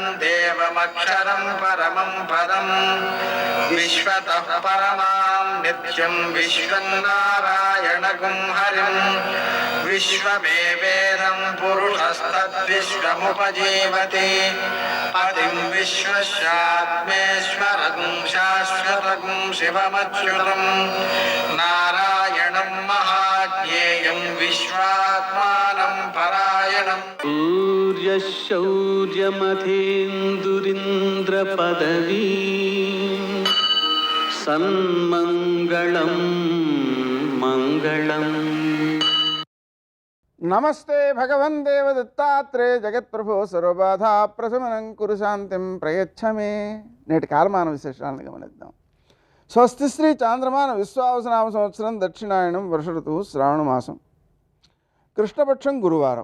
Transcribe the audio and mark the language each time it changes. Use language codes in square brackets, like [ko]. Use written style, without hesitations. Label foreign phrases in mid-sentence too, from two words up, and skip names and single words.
[sa] देवमक्षरं परमं पदं विश्वतः परमां नित्यं विश्वं नारायणगुं हरिं विश्वमेवेदं पुरुषस्तद्विश्वमुपजीवति पतिं विश्वस्यात्मेश्वरगुं शाश्वतगुं शिवमच्युतं नारायणं महाज्ञेयं विश्वात्मानं परायणम् सूर्यशौर्यमथेन्दुरिन्द्रपदवी सन्मङ्गलं मङ्गलम्। నమస్తే భగవన్ దేవదత్తాత్రే జగత్ప్రభో సర్వబాధా ప్రశమనం కురు శాంతిం ప్రయచ్చమే. [te] నేటి కాలమాన విశేషాలను గమనిద్దాం. [sa] స్వస్తి శ్రీ చాంద్రమాన విశ్వావసనామ సంవత్సరం దక్షిణాయనం వర్ష ఋతువు శ్రావణ మాసం కృష్ణపక్షం గురువారం.